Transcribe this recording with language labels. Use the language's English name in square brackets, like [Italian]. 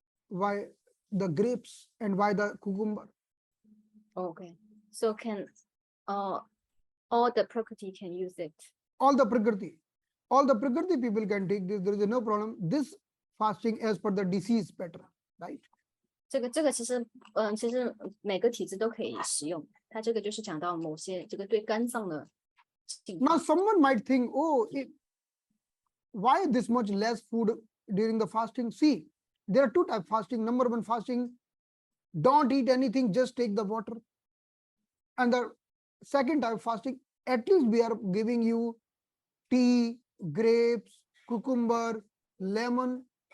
[English] Why the grapes and why the cucumber? Okay, so can all the prakriti can use it. All the prakriti people can take this. There is no problem. This fasting as per the disease pattern, right? [Chinese] 这个其实每个体质都可以使用。它这个就是讲到某些这个对肝脏的净化。 [English] Now someone might think, oh, why this much less food during the fasting? See, there are two types of fasting. Number one fasting, don't eat anything, just take the water. And the second type of fasting, at least we are giving you tea, grapes, cucumber, lemon.